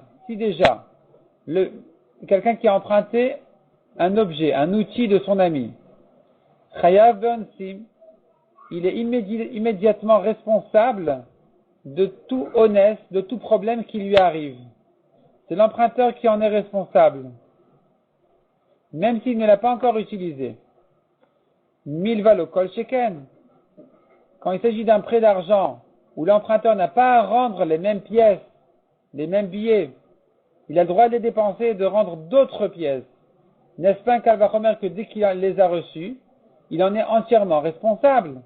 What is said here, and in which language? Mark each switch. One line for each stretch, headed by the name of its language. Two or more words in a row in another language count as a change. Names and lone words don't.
French: Si déjà, quelqu'un qui a emprunté un objet, un outil de son ami,
Hebrew: חייב באונסים,
French: il est immédiatement responsable de tout honnête, de tout problème qui lui arrive. C'est l'emprunteur qui en est responsable, même s'il ne l'a pas encore utilisé.
Hebrew: מלוה לא כל שכן.
French: Quand il s'agit d'un prêt d'argent, où l'emprunteur n'a pas à rendre les mêmes pièces, les mêmes billets, il a le droit de les dépenser et de rendre d'autres pièces. N'est-ce pas un calvachomer que dès qu'il les a reçus, il en est entièrement responsable?